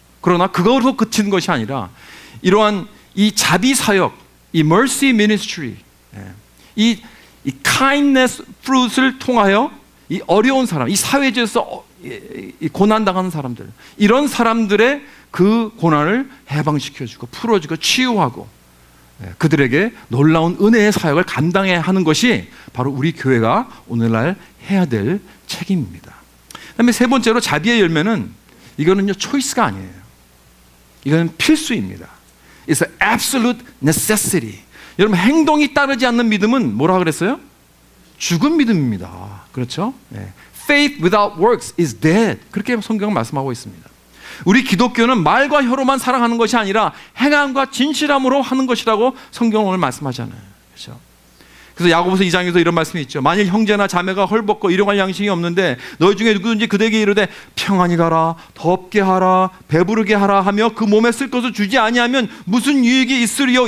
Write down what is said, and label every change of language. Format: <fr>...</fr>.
<ko>그러나 그거로 그치는 것이 아니라 이러한 이 자비 사역, 이 mercy ministry, 이 kindness fruit을 통하여 이 어려운 사람, 이 사회에서 고난당하는 사람들, 이런 사람들의 그 고난을 해방시켜주고 풀어주고 치유하고 그들에게 놀라운 은혜의 사역을 감당해야 하는 것이 바로 우리 교회가 오늘날 해야 될 책임입니다. 그다음에 세 번째로 자비의 열매는 이거는요 초이스가 아니에요. 이거는 필수입니다.</ko> <en>It's an absolute necessity.</en> <ko>여러분 행동이 따르지 않는 믿음은 뭐라 그랬어요? 죽은 믿음입니다. 그렇죠?</ko> <en>Faith without works is dead.</en> <ko>그렇게 성경은 말씀하고 있습니다. 우리 기독교는 말과 혀로만 사랑하는 것이 아니라 행함과 진실함으로 하는 것이라고 성경은 오늘 말씀하잖아요. 그렇죠? 그래서 야고보서 2장에서 이런 말씀이 있죠. 만일 형제나 자매가 헐벗고 일용할 양식이 없는데 너희 중에 누구든지 그들에게 이르되 평안히 가라, 덥게 하라, 배부르게 하라 하며 그 몸에 쓸 것을 주지 아니하면 무슨 유익이 있으리요?</ko>